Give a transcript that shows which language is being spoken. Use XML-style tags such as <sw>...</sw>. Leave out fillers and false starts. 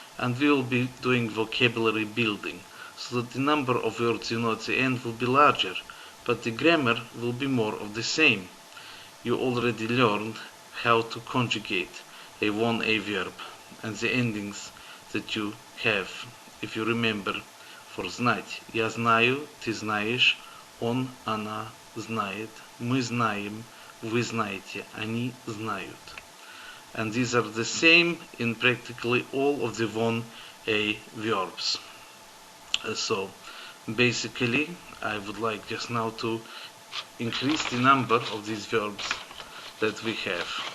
<en>And we will be doing vocabulary building, so that the number of words you know at the end will be larger, but the grammar will be more of the same. You already learned how to conjugate a 1A verb and the endings that you have, if you remember, for знать.</en> <ru>Я знаю, ты знаешь, он, она знает, мы знаем, вы знаете, они знают.</ru> <en>And these are the same in practically all of the 1A verbs. So basically, I would like just now to increase the number of these verbs that we have.</en>